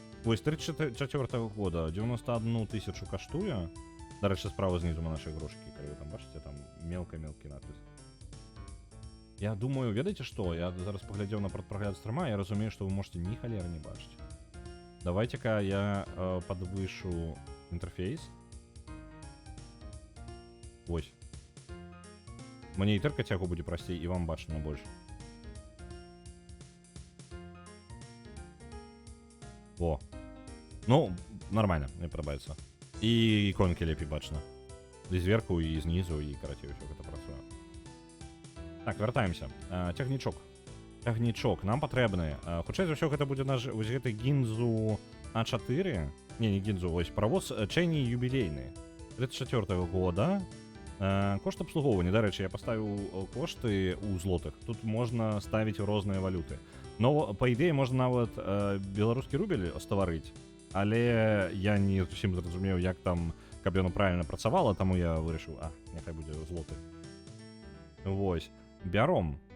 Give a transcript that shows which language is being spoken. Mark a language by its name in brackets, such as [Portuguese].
[Belarusian] Вось 34-го года 91 тысячу каштуе. Дарэчы, справа знізу на нашай грошкі, калі вы там бачыце, там мелка-мелкі надпіс. Я думаю, ведаеце што? Я зараз паглядзеў на прадпрагляд стрыма, я разумею, што вы можете ні халеры не бачыць. [Russian] Давайте-ка я подвышу интерфейс. [Belarusian] Ось. Мне і тыркаць яго будзе прасцей, і вам бачна больш. Во. Ну, нормально, мне падабаецца. І іконкі лепей бачна. І зверху, і знізу, і карацей усё гэта працуе. Так, вяртаемся. Цягнічок. Цягнічок нам патрэбны. Хутчэй за ўсё гэта будзе наш вось гэты Гінзу А4. Не Гінзу, вось паравоз Чэнні юбілейны. 34-го года. Кошт абслугоўвання. Дарэчы, я паставіў кошты ў злотых. Тут можна ставіць розныя валюты. Но, па ідэі, можна нават беларускі рубель стварыць. Але я не зусім зразумеў, як там, каб яно правільна працавала, таму я вырашыў, няхай будзе злоты. Вось. Бяром.